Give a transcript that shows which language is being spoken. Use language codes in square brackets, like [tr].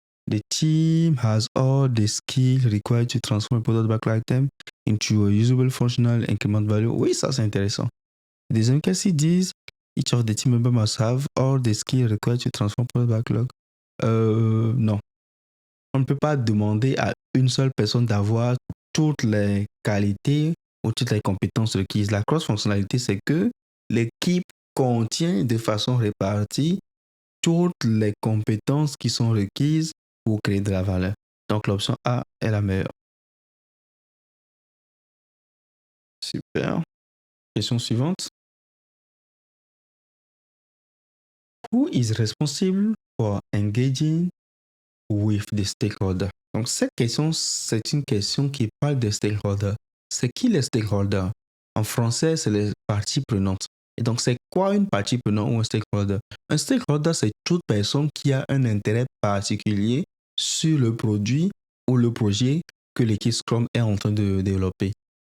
[en] The team has all the skills required to transform a product backlog item into a usable functional increment value. [fr] Oui, ça c'est intéressant. Deuxième, qu'est-ce qu'ils disent? [en] Each of the team members must have all the skills required to transform a product backlog. [fr] Non. On ne peut pas demander à une seule personne d'avoir toutes les qualités ou toutes les compétences requises. La cross-fonctionnalité, c'est que l'équipe contient de façon répartie toutes les compétences qui sont requises pour créer de la valeur. Donc l'option A est la meilleure. Super. Question suivante. [en] Who is responsible for engaging with the stakeholder? [fr] Donc cette question, c'est une question qui parle des stakeholders. C'est qui les stakeholders? En français, c'est les parties prenantes. Et donc, c'est quoi une partie prenante ou un stakeholder? Un stakeholder, c'est toute personne qui a un intérêt particulier sur le produit ou le projet que l'équipe Scrum est en train de développer.